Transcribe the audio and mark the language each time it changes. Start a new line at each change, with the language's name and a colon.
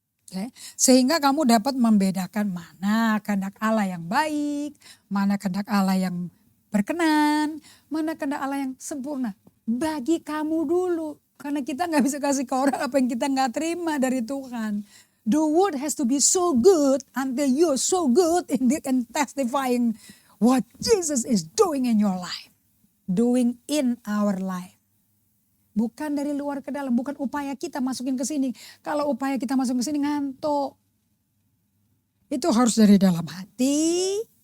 Indonesian: Okay. Sehingga kamu dapat membedakan mana kehendak Allah yang baik, mana kehendak Allah yang berkenan, mana kehendak Allah yang sempurna. Bagi kamu dulu, karena kita nggak bisa kasih ke orang apa yang kita nggak terima dari Tuhan.
English: The word has to be so good until you're so good in testifying what Jesus is doing in your life, doing in our life.
Indonesian: Bukan dari luar ke dalam, bukan upaya kita masukin ke sini. Kalau upaya kita masukin ke sini ngantuk. Itu harus dari dalam hati.